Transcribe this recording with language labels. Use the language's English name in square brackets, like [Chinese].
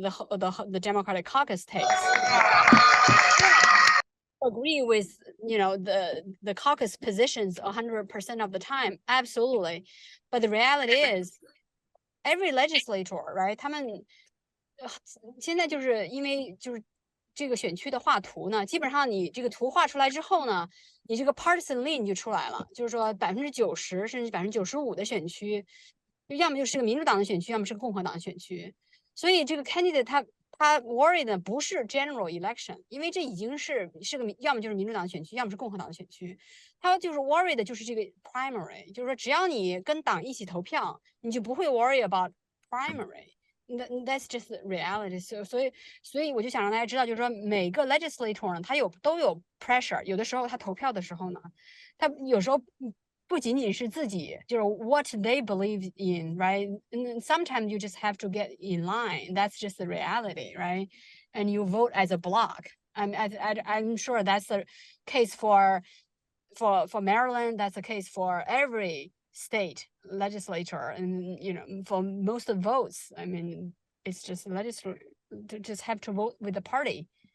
[English] The Democratic caucus takes. Agree with the caucus positions 100% of the time, absolutely, but the reality is every legislator, right? [Chinese] 他们现在就是因为就是这个选区的画图呢，基本上你这个图画出来之后呢，你这个 [English] partisan line [Chinese] 就出来了，就是说90%甚至95%的选区，要么就是个民主党的选区，要么是个共和党的选区，所以这个 candidate 他 worry 的不是 [English] general election， [Chinese] 因为这已经是个要么就是民主党的选区，要么是共和党的选区，他就是 worry 的就是这个 primary， 就是说只要你跟党一起投票，你就不会 [English] worry about primary。 That's just the reality. [Chinese] 所以我就想让大家知道，就是说每个 legislator 呢，他都有 pressure， 有的时候他投票的时候呢，他有时候不仅仅是自己，就是 [English] what they believe in, right? And sometimes you just have to get in line. That's just the reality, right? And you vote as a block. I'm sure that's the case for Maryland. That's the case for every state legislature, and for most of the votes, I mean, it's just just have to vote with the party.